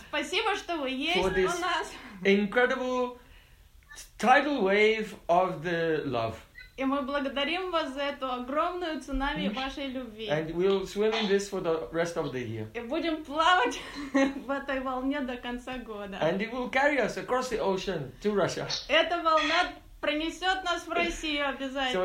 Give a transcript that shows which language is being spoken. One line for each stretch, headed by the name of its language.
Russian: Спасибо, что вы есть у нас.
English: Incredible tidal wave of the love.
Russian: И мы благодарим вас за эту огромную цунами вашей любви.
English: And we'll swim in this for the rest of the year.
Russian: И будем плавать в этой волне до конца года.
English: And it will carry us across the ocean to Russia.
Russian: Эта волна принесет нас в Россию обязательно.